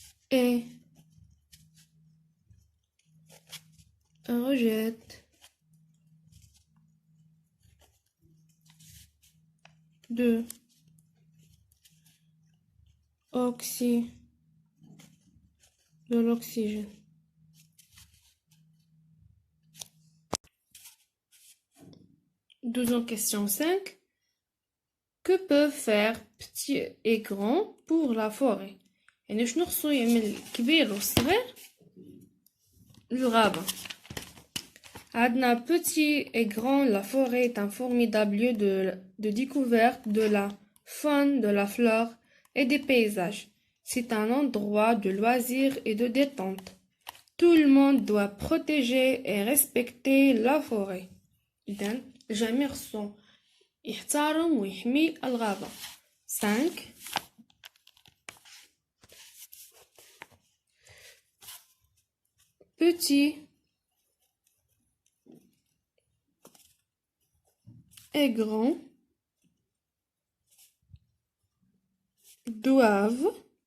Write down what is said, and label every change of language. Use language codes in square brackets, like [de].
[fr] et rejette de l'oxygène. Deuxième question 5. Que peuvent faire petits et grands pour la forêt؟ [ar] يعني شنو خصو يعمل الكبير والصغير الغابة. عندنا [fr] petit et grand, la forêt est un formidable lieu de découverte de la faune, de la flore et des paysages. C'est un endroit de loisirs et de détente. Tout le monde doit protéger et respecter la forêt. [ar] إذن الجميع خصو يحترم ويحمي الغابة. [fr] 5 Petit et grand doivent